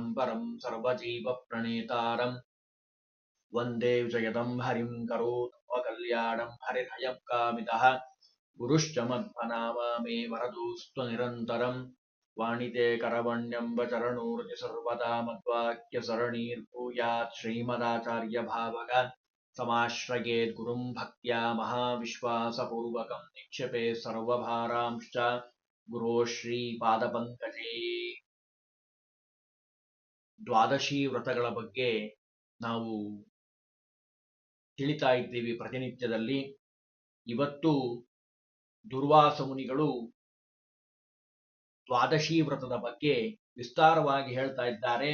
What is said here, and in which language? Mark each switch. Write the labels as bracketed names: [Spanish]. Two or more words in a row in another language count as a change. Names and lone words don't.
[Sanskrit] परं सर्वजीवप्रणेतारं वन्दे विजयदं हरिं करोतमकल्याणं हरिर्हयं कामितः गुरुश्च मध्वनामा मे वरदोऽस्तु निरन्तरं वाणिते करवण्यम्ब चरणोर्ति सर्वदा मद्वाक्यसरणीर्भूयात् श्रीमदाचार्यभावग समाश्रयेत् गुरुं भक्त्या महाविश्वासपूर्वकं निक्षेपे सर्वभारांश्च गुरो ಶ್ರೀಪಾದಪಂಕಜೇ. [Kannada] ದ್ವಾದಶಿ ವ್ರತಗಳ ಬಗ್ಗೆ ನಾವು ತಿಳಿತಾ ಇದ್ದೀವಿ ಪ್ರತಿನಿತ್ಯದಲ್ಲಿ. ಇವತ್ತು ದುರ್ವಾಸ ಮುನಿಗಳು ದ್ವಾದಶಿ ವ್ರತದ ಬಗ್ಗೆ ವಿಸ್ತಾರವಾಗಿ ಹೇಳ್ತಾ ಇದ್ದಾರೆ.